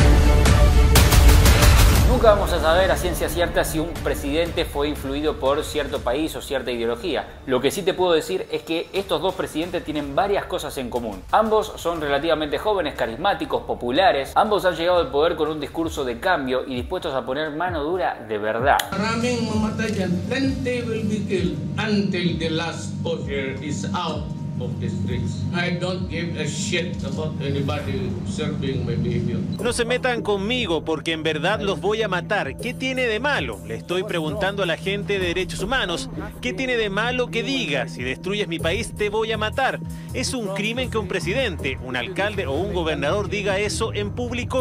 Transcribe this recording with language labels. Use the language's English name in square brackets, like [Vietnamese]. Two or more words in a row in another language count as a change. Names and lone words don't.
[Spanish] Nunca vamos a saber a ciencia cierta si un presidente fue influido por cierto país o cierta ideología. Lo que sí te puedo decir es que estos dos presidentes tienen varias cosas en común. Ambos son relativamente jóvenes, carismáticos, populares. Ambos han llegado al poder con un discurso de cambio y dispuestos a poner mano dura de verdad. [Filipino] Maraming mamatay dyan. [English] Plenty will be killed until the last poacher is out of the streets. I don't give a shit about anybody serving my behavior. [Spanish] No se metan conmigo porque en verdad los voy a matar. ¿Qué tiene de malo? Le estoy preguntando a la gente de derechos humanos. ¿Qué tiene de malo que diga? Si destruyes mi país te voy a matar. ¿Es un crimen que un presidente, un alcalde o un gobernador diga eso en público?